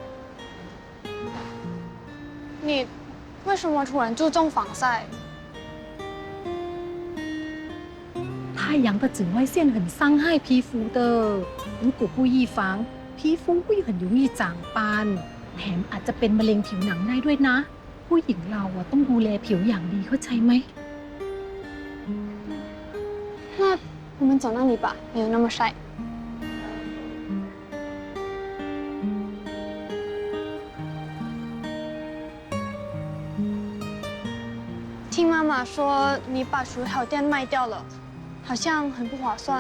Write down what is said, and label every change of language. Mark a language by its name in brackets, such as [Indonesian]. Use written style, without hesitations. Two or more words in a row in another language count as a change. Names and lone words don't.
[Chinese] 你为什么突然注重防晒？太阳的紫外线很伤害皮肤的，如果不预防，皮肤会很容易长斑 [Thai] แถมอาจจะเป็นมะเร็งผิวหนังได้ด้วยนะผู้หญิงเราอะต้องดูแลผิวอย่างดีเข้าใจไหม [Chinese] 那我们走那里吧，没有那么晒。听妈妈说你把薯条店卖掉了，好像很不划算。